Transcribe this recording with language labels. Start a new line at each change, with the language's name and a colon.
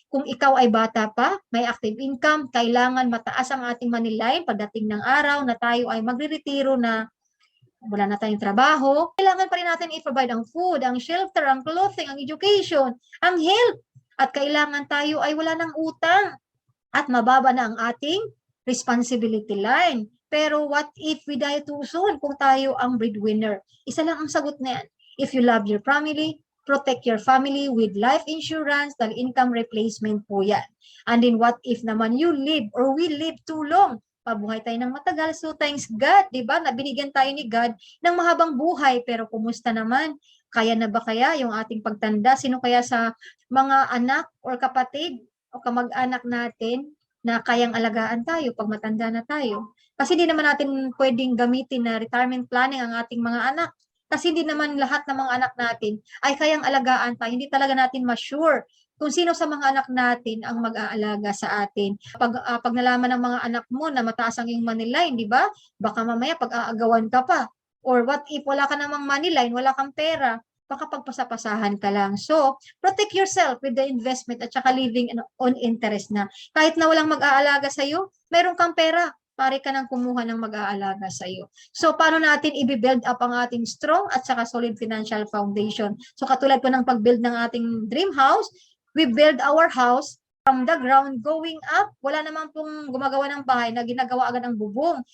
Filipino: Kung ikaw ay bata pa, may active income, kailangan mataas ang ating money line pagdating ng araw na tayo ay magre-retiro na wala na tayong trabaho, kailangan pa rin natin i-provide ang food, ang shelter, ang clothing, ang education, ang health. At kailangan tayo ay wala ng utang at mababa na ang ating responsibility line.
English: Pero what if we die too soon
Filipino: kung tayo ang
English: breadwinner?
Filipino: Isa lang ang sagot na yan.
English: If you love your family, protect your family with life insurance,
Filipino: dahil
English: income replacement po yan. And then what if naman you live or we live too long?
Filipino: Pabuhay tayo ng matagal, so
English: thanks God,
Filipino: di ba? Nabinigyan tayo ni God ng mahabang buhay, pero kumusta naman? Kaya na ba kaya yung ating pagtanda? Sino kaya sa mga anak or kapatid o kamag-anak natin na kayang alagaan tayo pag matanda na tayo? Kasi hindi naman natin pwedeng gamitin na retirement planning ang ating mga anak. Kasi hindi naman lahat ng mga anak natin ay kayang alagaan tayo. Hindi talaga natin ma-sure kung sino sa mga anak natin ang mag-aalaga sa atin. Pag nalaman ng mga anak mo na mataas ang iyong money line, di ba? Baka mamaya pag-aagawan ka pa.
English: Or what if
Filipino: wala ka namang money line, wala kang pera, baka pagpasapasahan ka lang.
English: So, protect yourself with the investment
Filipino: at saka
English: living on interest na.
Filipino: Kahit na walang mag-aalaga sa'yo, meron kang pera, pare ka nang kumuha ng mag-aalaga sa iyo. So, paano natin i-build up ang ating strong at saka solid financial foundation?
English: So,
Filipino: katulad po ng pag-build ng ating
English: dream house, we build our house from the ground going up.
Filipino: Wala naman pong gumagawa ng bahay na ginagawa agad ang bubong.